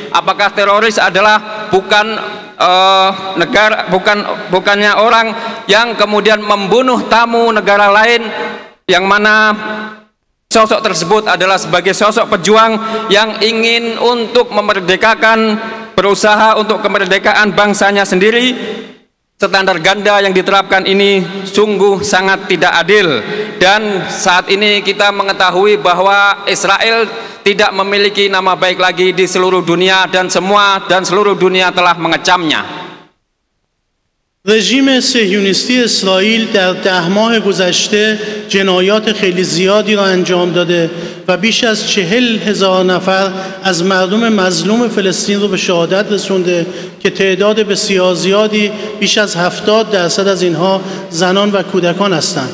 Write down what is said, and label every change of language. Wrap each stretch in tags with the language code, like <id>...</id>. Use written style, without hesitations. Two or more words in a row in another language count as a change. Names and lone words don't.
<id>Apakah teroris adalah bukannya orang yang kemudian membunuh tamu negara lain, yang mana sosok tersebut adalah sebagai sosok pejuang yang ingin untuk memerdekakan, berusaha untuk kemerdekaan bangsanya sendiri? Standar ganda yang diterapkan ini sungguh sangat tidak adil, dan saat ini kita mengetahui bahwa Israel tidak memiliki nama baik lagi di seluruh dunia, dan seluruh dunia telah mengecamnya.</id> <fa>رژیم صهیونیستی اسرائیل در 10 ماه گذشته جنایات خیلی زیادی را انجام داده و بیش از 40,000 نفر از مردم مظلوم فلسطین رو به شهادت رسونده که تعداد بسیار زیادی، بیش از 70% از اینها زنان و کودکان هستند.</fa>